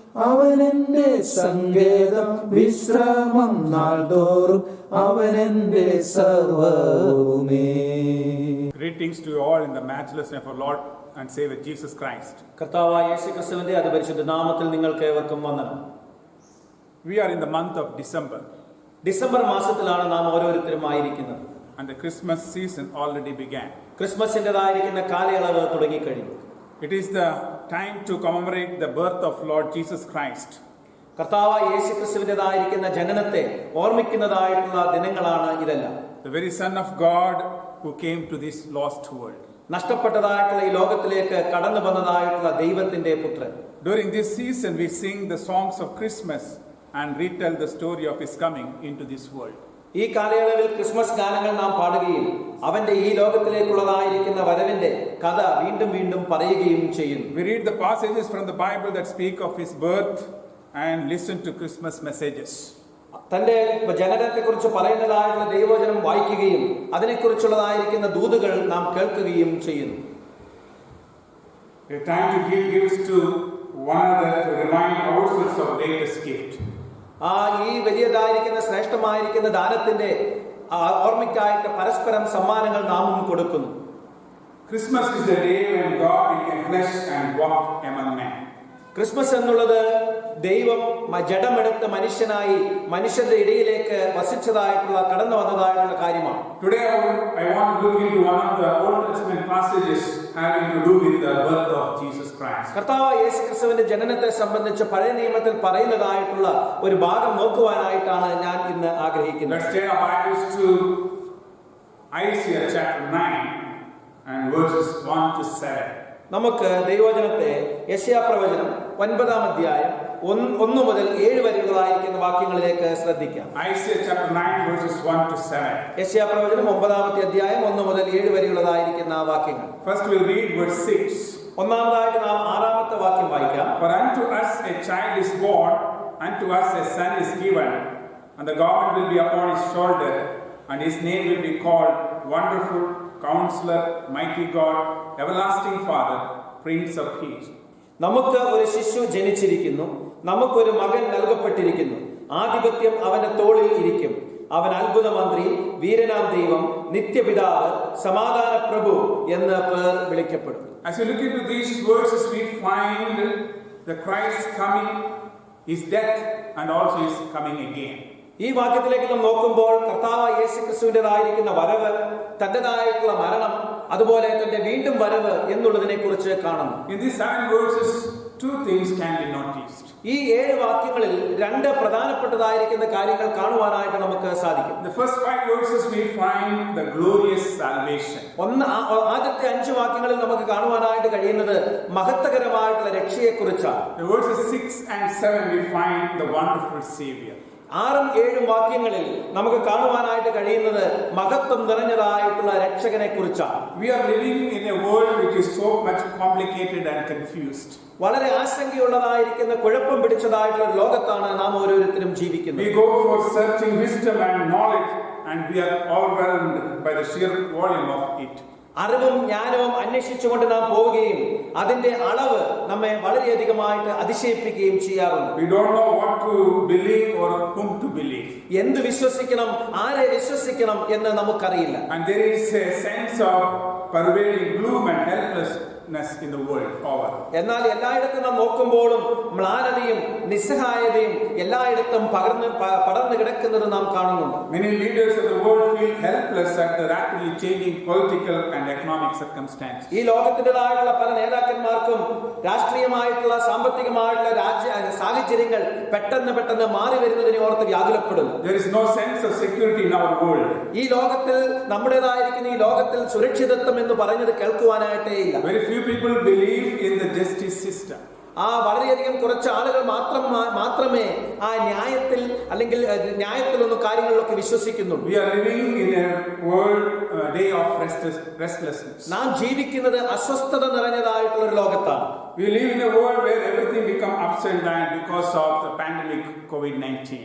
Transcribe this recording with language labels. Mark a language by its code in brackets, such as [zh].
[ml] അവനെന്റെ സങ്കേതം വിശ്രമം നാൾ തോറും അവനെന്റെ സർവവുമേ. [en] Greetings to you all in the matchless name of our Lord and Savior Jesus Christ. [ml] കർത്താവായ യേശുക്രിസ്തുവിന്റെ അതിപരിശുദ്ധ നാമത്തിൽ നിങ്ങൾക്ക് ഏവർക്കും വന്ദനം. [en] We are in the month of December [ml] December മാസത്തിലാണ് നാം ഓരോരുത്തരും ആയിരിക്കുന്നത്. [en] and the Christmas season already began. [ml] ക്രിസ്മസിൻ്റെതായിരിക്കുന്ന കാലയളവ് തുടങ്ങിക്കഴിഞ്ഞു. [en] It is the time to commemorate the birth of Lord Jesus Christ. [ml] കർത്താവായ യേശുക്രിസ്തുവിൻ്റെതായിരിക്കുന്ന ജനനത്തെ ഓർമ്മിക്കുന്നതായിട്ടുള്ള ദിനങ്ങളാണ് ഇതെല്ലാം. [en] The very Son of God who came to this lost world. [ml] നഷ്ടപ്പെട്ടതായിട്ടുള്ള ഈ ലോകത്തിലേക്ക് കടന്നു വന്നതായിട്ടുള്ള ദൈവത്തിന്റെ പുത്രൻ. [en] During this season we sing the songs of Christmas and retell the story of his coming into this world. [ml] ഈ കാലയളവിൽ Christmas ഗാനങ്ങൾ നാം പാടുകയും അവന്റെ ഈ ലോകത്തിലേക്കുള്ളതായിരിക്കുന്ന വരവിന്റെ കഥ വീണ്ടും വീണ്ടും പറയുകയും ചെയ്യുന്നു. [en] We read the passages from the Bible that speak of his birth and listen to Christmas messages. [ml] തന്റെ ജനനത്തെക്കുറിച്ച് പറയുന്നതായിട്ടുള്ള ദൈവവചനം വായിക്കുകയും അതിനെക്കുറിച്ചുള്ളതായിരിക്കുന്ന ദൂതുകൾ നാം കേൾക്കുകയും ചെയ്യുന്നു. [en] A time to give gifts to one another to remind ourselves of greatest gift. [ml] ഈ വലിയതായിരിക്കുന്ന ശ്രേഷ്ഠമായിരിക്കുന്ന ദാനത്തിന്റെ ഓർമ്മയ്ക്കായിട്ട് പരസ്പരം സമ്മാനങ്ങൾ നാമും കൊടുക്കുന്നു. [en] Christmas is the day when God became flesh and walked among men. [ml] Christmas എന്നുള്ളത് ദൈവം ജഡമെടുത്ത മനുഷ്യനായി മനുഷ്യരുടെ ഇടയിലേക്ക് വസിച്ചതായിട്ടുള്ള കടന്നു വന്നതായിട്ടുള്ള കാര്യമാണ്. [en] Today I want to look into one of the Old Testament passages having to do with the birth of Jesus Christ. [ml] കർത്താവായ യേശുക്രിസ്തുവിന്റെ ജനനത്തെ സംബന്ധിച്ച് പഴയ നിയമത്തിൽ പറയുന്നതായിട്ടുള്ള ഒരു ഭാഗം നോക്കുവാനായിട്ടാണ് ഞാൻ ഇന്ന് ആഗ്രഹിക്കുന്നത്. [en] Let's take our Bibles to Isaiah chapter 9 and verses 1 to 7. [ml] നമുക്ക് ദൈവവചനത്തെ യെശയ്യാപ്രവചനം 9-ാം അധ്യായം 1 മുതൽ 7 വരെയുള്ളതായിരിക്കുന്ന വാക്യങ്ങളിലേക്ക് ശ്രദ്ധിക്കാം. [en] Isaiah chapter 9 verses 1 to 7. [ml] യെശയ്യാപ്രവചനം 9-ാമത്തെ അധ്യായം 1 മുതൽ 7 വരെയുള്ളതായിരിക്കുന്ന വാക്യങ്ങൾ. [en] First we'll read verse 6. [ml] ഒന്നാമതായിട്ട് നാം 6-ാമത്തെ വാക്യം വായിക്കാം. [en] For unto us a child is born, unto us a son is given, and the government will be upon his shoulder, and his name will be called Wonderful, Counselor, Mighty God, Everlasting Father, Prince of Peace. [ml] നമുക്ക് ഒരു ശിശു ജനിച്ചിരിക്കുന്നു, നമുക്കൊരു മകൻ നൽകപ്പെട്ടിരിക്കുന്നു. ആധിപത്യം അവന്റെ തോളിൽ ഇരിക്കും. അവൻ അത്ഭുത മന്ത്രി, വീരനാം ദൈവം, നിത്യപിതാവ്, സമാധാന പ്രഭു എന്ന് പേർ വിളിക്കപ്പെടും. [en] As we look into these verses, we find the Christ coming, his death, and also his coming again. [ml] ഈ വാക്യത്തിലേക്ക് നാം നോക്കുമ്പോൾ കർത്താവായ യേശുക്രിസ്തുവിന്റേതായിരിക്കുന്ന വരവ്, തന്റേതായിട്ടുള്ള മരണം, അതുപോലെ തന്റെ വീണ്ടും വരവ് എന്നുള്ളതിനെ കുറിച്ച് കാണുന്നു. [en] In these 7 verses, 2 things can be noticed. [ml] ഈ 7 വാക്യങ്ങളിൽ 2 പ്രധാനപ്പെട്ടതായിരിക്കുന്ന കാര്യങ്ങൾ കാണുവാനായിട്ട് നമുക്ക് സാധിക്കും. [en] The first 5 verses we find the glorious salvation. [ml] ആദ്യത്തെ 5 വാക്യങ്ങളിൽ നമുക്ക് കാണുവാനായിട്ട് കഴിയുന്നത് മഹത്വകരമായിട്ടുള്ള രക്ഷയെക്കുറിച്ചാണ്. [en] In verses 6 and 7 we find the wonderful Savior. [ml] 6ഉം 7ഉം വാക്യങ്ങളിൽ നമുക്ക് കാണുവാനായിട്ട് കഴിയുന്നത് മഹത്വം നിറഞ്ഞതായിട്ടുള്ള രക്ഷകനെ കുറിച്ചാണ്. [en] We are living in a world which is so much complicated and confused. [ml] വളരെ ആശങ്കയുള്ളതായിരിക്കുന്ന കുഴപ്പം പിടിച്ചതായിട്ടുള്ള ഒരു ലോകത്താണ് നാം ഓരോരുത്തരും ജീവിക്കുന്നത്. [en] We go for searching wisdom and knowledge and we are overwhelmed by the sheer volume of it. [ml] അറിവും ജ്ഞാനവും അന്വേഷിച്ചുകൊണ്ട് നാം പോവുകയും അതിന്റെ അളവ് നമ്മെ വളരെയധികമായിട്ട് അതിശയിപ്പിക്കുകയും ചെയ്യാറുണ്ട്. [en] We don't know what to believe or whom to believe. [ml] എന്ത് വിശ്വസിക്കണം, ആരെ വിശ്വസിക്കണം എന്ന് നമുക്കറിയില്ല. [en] And there is a sense of pervading gloom and helplessness in the world over. [ml] എന്നാൽ എല്ലായിടത്തും നാം നോക്കുമ്പോഴും മ്ലാനതയും നിസ്സഹായതയും എല്ലായിടത്തും പടർന്നു കിടക്കുന്നത് നാം കാണുന്നുണ്ട്. [en] Many leaders of the world feel helpless at the rapidly changing political and economic circumstances. [ml] ഈ ലോകത്തിൻ്റെതായിട്ടുള്ള പല നേതാക്കന്മാർക്കും രാഷ്ട്രീയമായിട്ടുള്ള സാമ്പത്തികമായിട്ടുള്ള സാഹചര്യങ്ങൾ പെട്ടെന്ന് മാറി വരുന്നതിനെ ഓർത്ത് വ്യാകുലപ്പെടുന്നു. [en] There is no sense of security in our world. [ml] ഈ ലോകത്തിൽ നമ്മുടേതായിരിക്കുന്ന ഈ ലോകത്തിൽ സുരക്ഷിതത്വം എന്ന് പറഞ്ഞത് കേൾക്കുവാനായിട്ടേ ഇല്ല. [en] Very few people believe in the justice system. [ml] വളരെയധികം കുറച്ച് ആളുകൾ മാത്രമേ ആ ന്യായത്തിൽ അല്ലെങ്കിൽ ന്യായത്തിലൊന്നും കാര്യങ്ങളിലൊക്കെ വിശ്വസിക്കുന്നുള്ളൂ. [en] We are living in a world day of restlessness. [ml] നാം ജീവിക്കുന്നത് അസ്വസ്ഥത നിറഞ്ഞതായിട്ടുള്ള ഒരു ലോകത്താണ്. [en] We live in a world where everything becomes upside down because of the pandemic COVID-19.